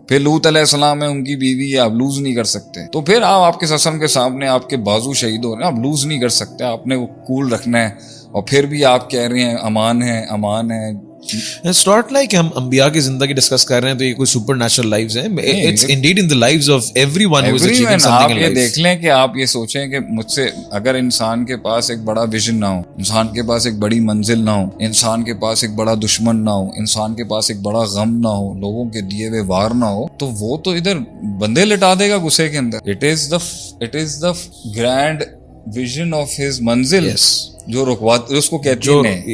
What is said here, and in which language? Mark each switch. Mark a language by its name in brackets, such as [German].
[Urdu] پھر لوط علیہ السلام ہے، ان کی بیوی ہے، آپ لوز نہیں کر سکتے. تو پھر آپ کے سسم کے سامنے آپ کے بازو شہید ہو رہے ہیں، آپ لوز نہیں کر سکتے، آپ نے وہ کول رکھنا ہے. اور پھر بھی آپ کہہ رہے ہیں امان ہے، امان ہے. [English] It's not like [Urdu] ہم انبیاء کی زندگی ڈسکس کر رہے ہیں تو یہ کوئی سپر نیچرل لائفز ہیں. [English] It's indeed in the lives of everyone who is achieving something in life. [Urdu] آپ یہ دیکھ لیں کہ آپ یہ سوچیں کہ مجھ سے اگر انسان کے پاس ایک بڑا ویژن نہ ہو، انسان کے پاس ایک بڑی منزل نہ ہو، انسان کے پاس ایک بڑا دشمن نہ ہو، انسان کے پاس ایک بڑا غم نہ ہو، لوگوں کے دیے ہوئے وار نہ ہو، تو وہ تو ادھر بندے لٹا دے گا غصے کے اندر. [English] It is the grand vision of his منزل [Urdu] جو رکوات اس کو کہتے ہیں.